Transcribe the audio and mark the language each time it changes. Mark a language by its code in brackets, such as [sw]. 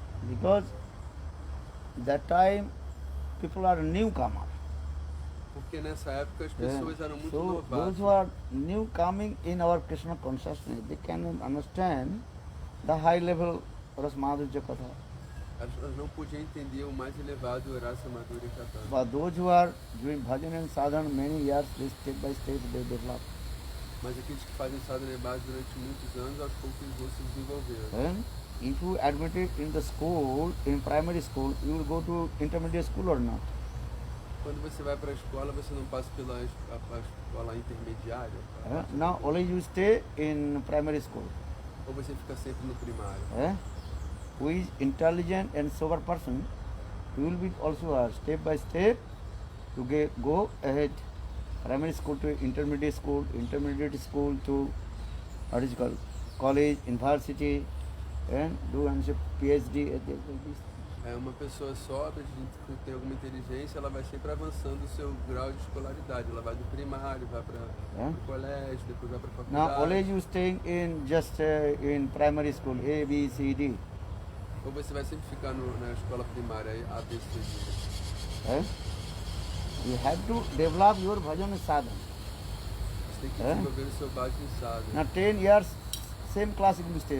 [en] Because that time people are newcomer. [pt] Porque nessa época as pessoas eram muito [en] So those [pt] novatas. [en] who are new coming in our Krishna consciousness, they cannot understand the high level Rasmadhurya Katha. [pt] Elas não podiam entender o mais elevado Rasa Madhurya Katha. [en] But those who are doing bhajan and sadhana many years, they step by step they develop. [pt] Mas aqueles que fazem sadhana base durante muitos anos, aos poucos eles vão se desenvolver. [en] And if you admitted in the school, in primary school, you will go to intermediate school or not? [pt] Quando você vai para a escola, você não passa pela a escola intermediária? [en] Now only you stay in primary school. [pt] Ou você fica sempre no primário? [en] Who is intelligent and sober person, you will be also step by step to go ahead. Primary school to intermediate school to what is called college, university, and do and PhD at this. [pt] É uma pessoa sóbria, que tem alguma inteligência, ela vai sempre avançando o seu grau de escolaridade. Ela vai do primário, vai para o colégio, depois vai para a faculdade. [en] Now always you staying in just in primary school A, B, C, D. [pt] Ou você vai sempre ficar na escola primária, A, B, C, D. [en] You have to develop your bhajan sadhana. [pt] Você tem que desenvolver o seu base em sadhana. [en] Now 10 years, same class you will stay.